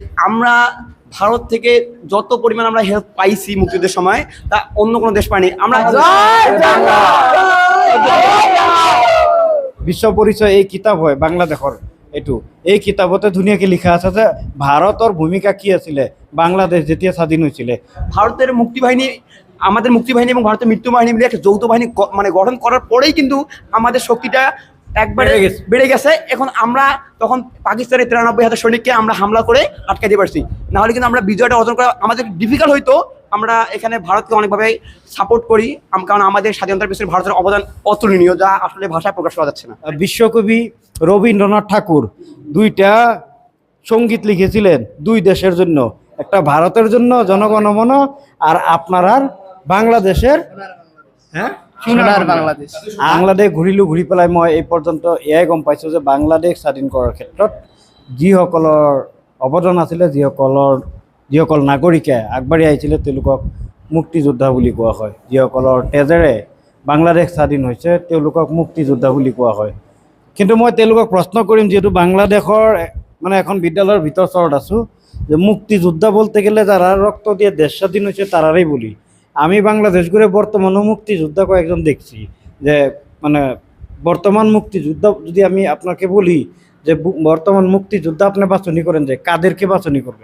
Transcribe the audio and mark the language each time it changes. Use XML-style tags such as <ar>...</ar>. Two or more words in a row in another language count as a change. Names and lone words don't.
<bn>আমরা ভারত থেকে যত পরিমাণ আমরা হেল্প পাইছি মুক্তিযুদ্ধের সময় তা অন্য কোনো দেশ পাইনি। আমরা</bn> <as>বিশ্ব পরিচয় এই কিতাপ হয় বাংলাদেশৰ এইটো এই কিতাপতে ধুনীয়াকে লিখা আছে যে ভাৰতৰ ভূমিকা কি আছিলে বাংলাদেশ যেতিয়া স্বাধীন হৈছিলে।</as> <bn>ভারতের মুক্তিবাহিনী, আমাদের মুক্তিবাহিনী এবং ভারতের মৃত্যু বাহিনী মিলে একটা যৌথ বাহিনী মানে গঠন করার পরেই কিন্তু আমাদের শক্তিটা একবারে বেড়ে গেছে। এখন আমরা তখন পাকিস্তানের 93,000 সৈনিককে আমরা হামলা করে আটকে দিতে পারছি, না হলে কিন্তু আমরা বিজয়টা অর্জন করা আমাদের ডিফিকাল্ট হইতো। আমরা এখানে ভারতকে অনেকভাবে সাপোর্ট করি, কারণ আমাদের স্বাধীনতার পিছনে ভারতের অবদান অতুলনীয়, যা আসলে ভাষায় প্রকাশ করা যাচ্ছে না। বিশ্বকবি রবীন্দ্রনাথ ঠাকুর দুইটা সঙ্গীত লিখেছিলেন দুই দেশের জন্য, একটা ভারতের জন্য জনগণমন আর আপনার বাংলাদেশের হ্যাঁ সোনার বাংলাদেশ।</bn> <as>বাংলাদেশ ঘূৰি পেলাই মই এই পৰ্যন্ত এয়াই গম পাইছোঁ যে বাংলাদেশ স্বাধীন কৰাৰ ক্ষেত্ৰত যিসকলৰ অৱদান আছিলে, যিসকল নাগৰিকে আগবাঢ়ি আহিছিলে তেওঁলোকক মুক্তিযোদ্ধা বুলি কোৱা হয়। যিসকলৰ তেজেৰে বাংলাদেশ স্বাধীন হৈছে তেওঁলোকক মুক্তিযোদ্ধা বুলি কোৱা হয়। কিন্তু মই তেওঁলোকক প্ৰশ্ন কৰিম, যিহেতু বাংলাদেশৰ মানে এখন বিদ্যালয়ৰ ভিতৰ চৰত আছোঁ,</as> <bn>যে মুক্তিযোদ্ধা বলতে গেলে যারা রক্ত দিয়ে দেশ স্বাধীন হয়েছে তারারই বলি। আমি বাংলাদেশ ঘুরে বর্তমানও মুক্তিযোদ্ধা কয়েকজন দেখছি, যে মানে বর্তমান মুক্তিযোদ্ধা যদি আমি আপনাকে বলি যে বর্তমান মুক্তিযোদ্ধা আপনি বাছনি করেন যে কাদেরকে বাছনি করবেন?</bn>